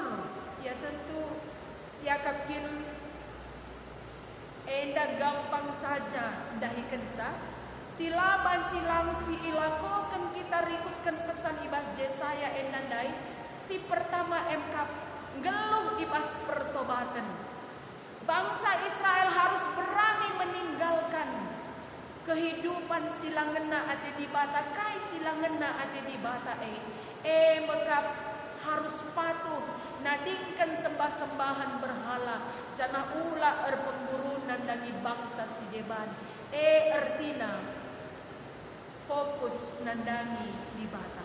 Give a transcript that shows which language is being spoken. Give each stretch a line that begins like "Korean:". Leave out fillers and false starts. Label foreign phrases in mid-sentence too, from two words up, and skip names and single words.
Batak Karo: Ya tentu siakapkin enda gampang saja dahikan sa. Sila bancilang si ilakokan kita rikutkan pesan ibas Yesaya endandai. Si pertama emkap geluh ibas pertobatan.
Indonesian: Bangsa Israel harus berani meninggalkan kehidupan
Batak Karo: silangena ati di bata kai silangena ati di bata mekap harus patuh nadingkan sembah-sembahan berhala jana ula erpenggurunan dari bangsa si deban ertina fokus nandangi di bata.